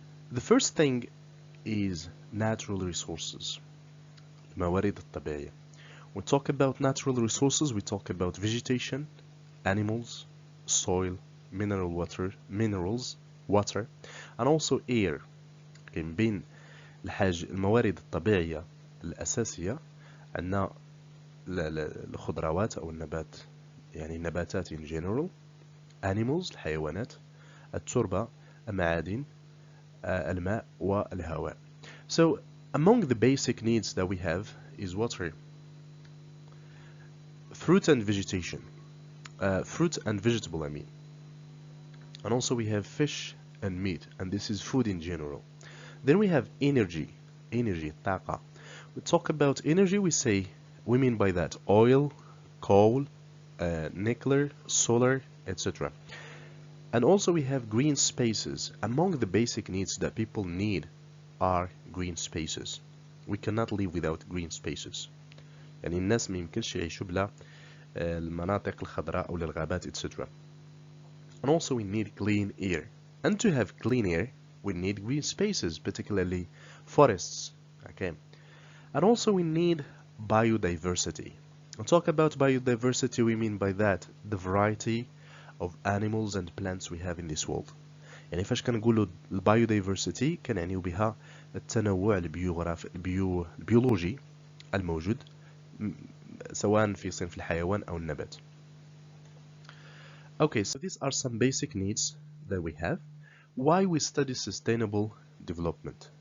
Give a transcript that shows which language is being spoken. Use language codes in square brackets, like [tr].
[en] The first thing is natural resources. [ar] الموارد الطبيعية. [en] When we talk about natural resources, we talk about vegetation, animals, soil, minerals, water, and also air. [ar] من بين الموارد الطبيعية الأساسية عندنا الخضروات أو النبات، يعني النباتات [en] in general, animals [ar] الحيوانات، التربة، المعادن، الماء والهواء. [en] So among the basic needs that we have is water, fruit and vegetation, fruit and vegetable I mean, and also we have fish and meat, and this is food in general. Then we have energy, طاقة. We talk about energy, we mean by that oil, coal, nuclear, solar, etc. And also we have green spaces. Among the basic needs that people need are green spaces. We cannot live without green spaces. [ar] يعني الناس ما يمكنش يعيشوا بلا المناطق الخضراء أو الغابات etc. [en] And also we need clean air. And to have clean air, we need green spaces, particularly forests. Okay. And also we need biodiversity. When we talk about biodiversity, we mean by that the variety of animals and plants we have in this world. [ar] يعني فاش كنقولوا البايودايفرسيتي كنعنيو بها التنوع البيولوجي الموجود سواء في صنف الحيوان أو النبات. [en] Okay, so these are some basic needs that we have. Why we study sustainable development?